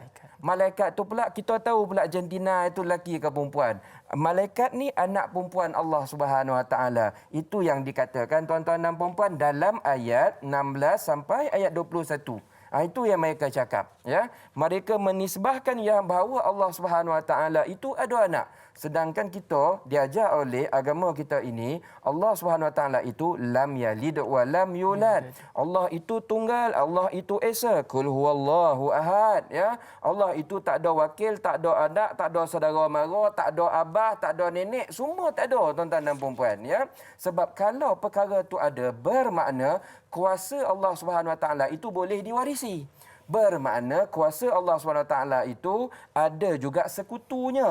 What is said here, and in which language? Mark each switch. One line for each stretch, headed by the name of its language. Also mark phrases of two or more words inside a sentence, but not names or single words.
Malay: Malaikat tu pula kita tahu pula jantina itu lelaki ke perempuan. Malaikat ni anak perempuan Allah
Arabic: سبحانه وتعالى.
Malay: Itu yang dikatakan tuan-tuan dan puan-puan dalam ayat 16 sampai ayat 21. Itu yang mereka cakap ya. Mereka menisbahkan yang bahawa Allah
Arabic: سبحانه وتعالى
Malay: itu ada anak. Sedangkan kita diajar oleh agama kita ini, Allah
Arabic: سبحانه وتعالى
Malay: itu
Arabic: لم يلد ولم يولد.
Malay: Allah itu tunggal, Allah itu esa.
Arabic: قل هو الله أحد ya.
Malay: Allah itu tak ada wakil, tak ada anak, tak ada saudara mara, tak ada abah, tak ada nenek, semua tak ada tuan-tuan dan puan-puan ya. Sebab kalau perkara itu ada, bermakna kuasa Allah
Arabic: سبحانه وتعالى
Malay: itu boleh diwarisi. Bermakna kuasa Allah SWT itu ada juga sekutunya.